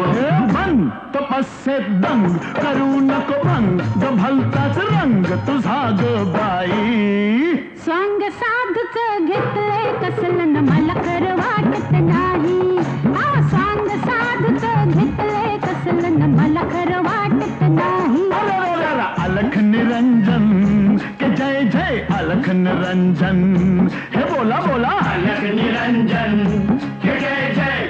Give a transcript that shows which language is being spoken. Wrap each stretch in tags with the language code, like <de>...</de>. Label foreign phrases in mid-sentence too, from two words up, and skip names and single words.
<mr>बंद तपस्येत दंग करू नको भंग ग भलताच रंग तुझा ग बाई स्वांग साधूच घेतलंय कसलं न मला खरं वाटत नाही. स्वांग साधूच घेतलंय कसलं न मला खरं वाटत नाही.</mr> <hi>अलख निरंजन के जय जय अलख निरंजन हे बोला बोला अलख निरंजन हे जय जय</hi>